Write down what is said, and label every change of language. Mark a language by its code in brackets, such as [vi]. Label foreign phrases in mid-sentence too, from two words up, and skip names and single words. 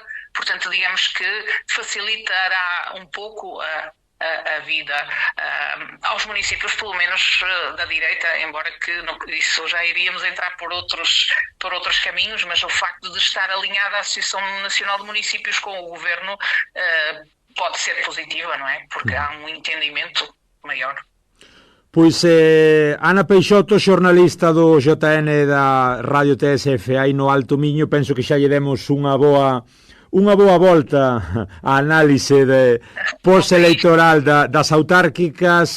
[pt] Portanto, digamos que facilitará um pouco a vida aos municípios, pelo menos da direita, embora que isso já iríamos entrar por outros caminhos, mas o facto de estar alinhada a Associação Nacional de Municípios com o Governo pode ser positiva, não é? Porque há um entendimento maior. [gl] Pois Ana Peixoto, xornalista do JN da Radio TSF aí no Alto Miño, penso que xa lle demos unha boa volta á análise post-electoral das autárquicas.